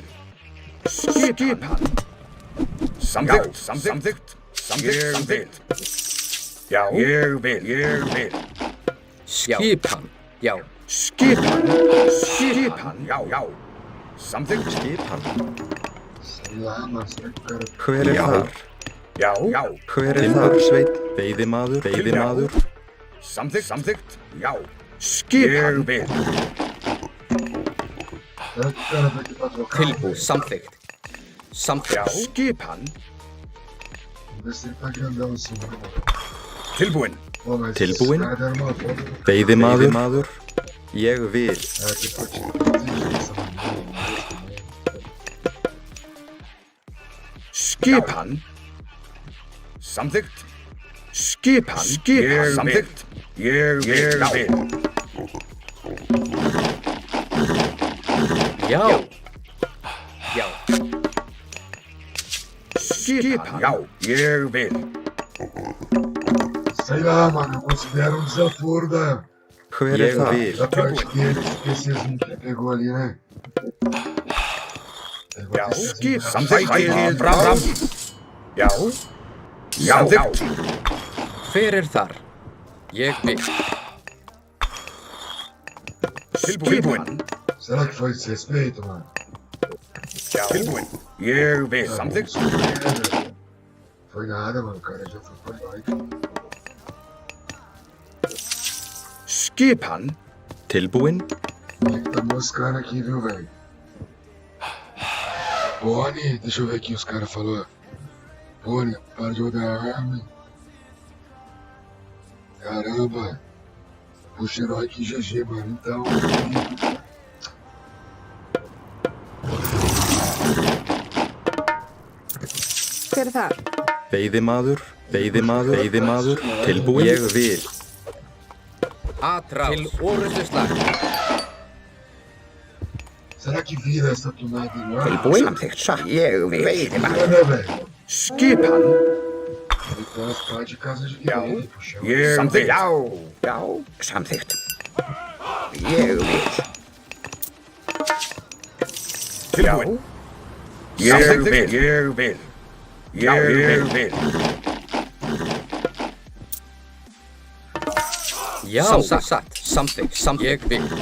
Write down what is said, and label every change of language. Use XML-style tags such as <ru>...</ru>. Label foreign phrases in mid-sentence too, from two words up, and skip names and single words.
<is>Skipan. Samþykkt. Samþykkt. Samþykkt. Já. Ég vil. Skipan. Já. Skipan. Já. Samþykkt. Skipan.</is> <pt>Sei lá, mas será que o cara</pt> <is>Hver þar? Já. Hver þar? Sveit. Veiðimaður. Samþykkt. Já. Skipan. Ég vil.</is> <pt>será que o cara vai aqui pra trocar?</pt> <is>Tilbúin. Samþykkt. Já. Samþykkt. Skipan.</is> <pt>Vamos ver se ele tá grandão assim, né?</pt> <is>Tilbúin.</is> <pt>Pô, mas</pt> <is>Tilbúin.</is> <pt>esses caras deram uma volta.</pt> <is>Veiðimaður. Ég vil.</is> <pt>É, que pode exigir essa maneira.</pt> <is>Skipan. Samþykkt. Skipan. Samþykkt. Ég vil. Já. Já. Skipan. Já. Ég vil.</is> <pt>Sei lá, mano, eu considero um desaforo da</pt> <is>Hver þar?</is> <pt>da parte dele, esquecizinho que ele pegou ali, né? Pegou</pt> <is>Já.</is> <pt>esse pezinho pra</pt> <is>Samþykkt. Fram. Já. Samþykkt. Hver þar? Ég vil. Tilbúin.</is> <pt>Será que foi desrespeito, mano?</pt> <is>Já. Tilbúin. Ég vil. Samþykkt.</is> <pt>Foi nada, mano, o cara já foi pra nós.</pt> <is>Skipan. Tilbúin.</is> <pt>Ele que tá moscando aqui, viu, velho? Boni, deixa eu ver aqui os caras falaram. Boni, para de rodar a arma. Caramba. Puxa herói aqui GG, mano. Então.</pt> <is>Hver þar? Veiðimaður. Tilbúin. Ég vil. Atrás. Til orrustuslag.</is> <pt>Será que vira essa tunada lá?</pt> <is>Tilbúin. Samþykkt. Satt. Ég vil.</is> <pt>Vira, né, velho?</pt> <is>Skipan.</is> <pt>Ele tem as partes de casa de guerreiro, puxa.</pt> <is>Ég vil. Já. Samþykkt. Ég vil. Tilbúin. Ég vil. Ég vil. Já. Satt. Samþykkt. Ég vil.</is>